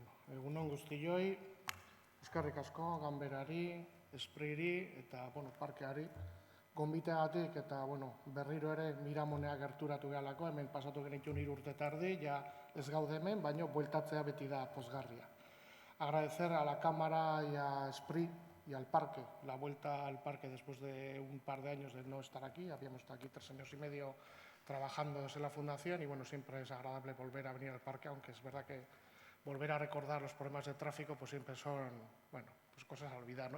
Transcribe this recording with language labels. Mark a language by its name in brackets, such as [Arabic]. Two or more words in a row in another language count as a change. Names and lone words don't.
[Basque] Egunon guztioi, eskerrik asko, ganberari, espriri eta parkeari. Gonbiteagatik eta berriro ere Miramonea gerturatu gehalako, hemen pasatu genituen 3 urte tardi, ja ez gaude hemen, baina bueltatzea beti da pozgarria. [Spanish] Agradecer a la Cámara y a Esprit y al parque, la vuelta al parque después de un par de años de no estar aquí. Habíamos estado aquí 3 años y medio trabajando desde la Fundación y siempre es agradable volver a venir al parque, aunque es verdad que volver a recordar los problemas de tráfico pues siempre son cosas a olvidar, ¿no?